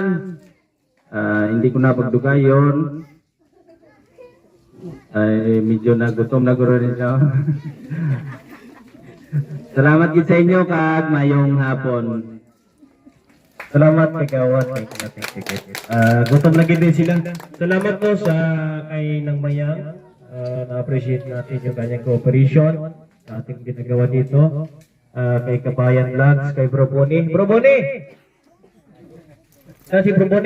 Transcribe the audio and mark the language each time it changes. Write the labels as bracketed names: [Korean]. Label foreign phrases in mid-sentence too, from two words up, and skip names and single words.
[Hiligaynon] Hindi ko na pagdugayon, ay medyo nagutom na guro rin siya. Salamat gid sa inyo kag mayong hapon. Salamat, Kagawad. [English] Thank you. [Hiligaynon] Gutom na gid din sila. [Filipino] Salamat po sa kay Nang Mayang. Na-appreciate natin yung kanyang cooperation sa ating ginagawa dito. Kay Kabayan Vlogs, kay Bro Boni. Bro Boni! Si Bro Boni.